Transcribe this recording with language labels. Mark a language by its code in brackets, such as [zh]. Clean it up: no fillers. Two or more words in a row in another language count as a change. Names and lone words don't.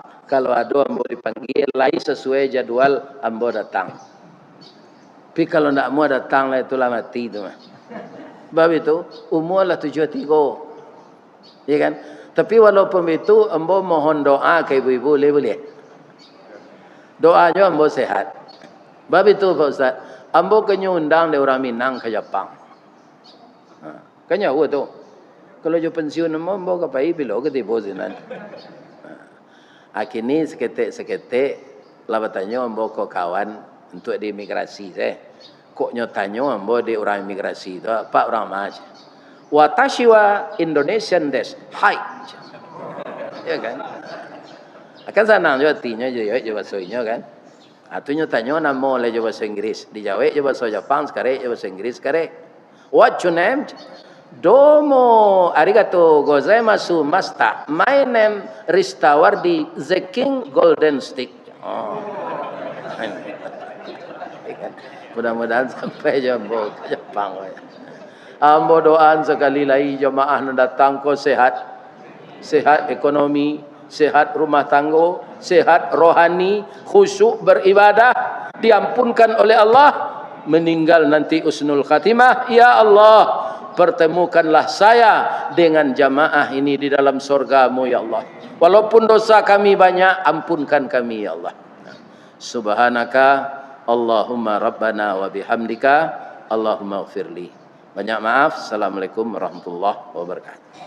[id] Kalau ada ambo dipanggil, lain sesuai jadwal ambo datang. Tapi kalau tidak mau datang lah itulah mati itu mah. Sebab itu umur lah 73. Ya kan? Tapi walaupun itu ambo mohon doa ke ibu-ibu boleh. Doanya ambo sehat. Sebab itu Pak Ustaz, ambo kena undang dari orang Minang ke Jepang. Kanya tu. [min] Kalau jo pensiun ambo kapai bilo ke tibo sinan. [id] Kini seketik lah bertanya ambo ko kawan untuk di imigrasi saya. [min] Kok nyotanyo ambo di orang imigrasi tu Pak orang mah. [ja] Watashi wa Indonesian desu. Hai. [id] Ya kan? [min] Akan senang jo artinya jo bahasa Inyo kan. Atunya tanyo namo le jo bahasa Inggris. Dijawab jo bahasa Jepang sekare jo bahasa Inggris sekare. [en] What your name? [ja] どうもありがとうございます master. [en] My name Ristawardi the King Golden Stick. [id] Mudah-mudahan sampai jambo ke Jepang. Ambo doaan sekali lagi jemaah datang ko sehat. Sehat ekonomi, sehat rumah tangga, sehat rohani, khusyuk beribadah, diampunkan oleh Allah, meninggal nanti [ar] حسن الخاتمة. يا الله, [id] pertemukanlah saya dengan jamaah ini di dalam surga-Mu ya Allah. Walaupun dosa kami banyak, ampunkan kami [ar] يا الله. سبحانك اللهم ربنا وبحمدك اللهم اغفر لي. [id] Banyak maaf. [ar] السلام عليكم ورحمة الله وبركاته.